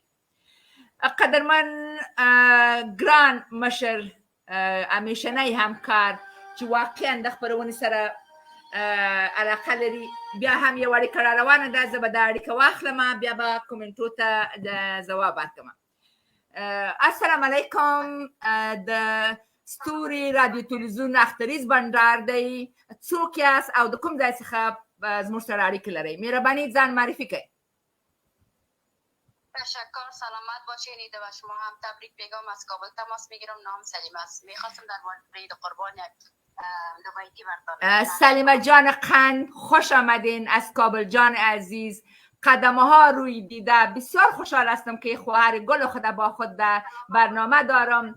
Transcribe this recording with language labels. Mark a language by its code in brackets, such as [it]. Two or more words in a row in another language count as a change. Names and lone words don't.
[ps] قدرمن ګران مشر همیشنی همکار چې واقعا د خپرونې سره علاقه لري بیا هم یو اړیکه را روانه ده زه به دا اړیکه واخلم بیا به کومنټو ته د ځواب ورکړم. السلام علیکم د ستوري رادیو تلویزیون اختریز بندر دی څوک یاست او د کوم ځای څخه زموږ سره اړیکه لرئ مهرباني ځان معرفي کړئ. [fa] تشکر سلامت باشین. ایده و شما هم تبریک میگم از کابل تماس میگیرم نام سلیم است میخواستم در مورد عید قربان روایتی بردارم. سلیمه جان قند خوش آمدین از کابل جان عزیز. قدمه ها روی دیده بسیار خوشحال هستم که خواهر گل خود با خود در برنامه دارم.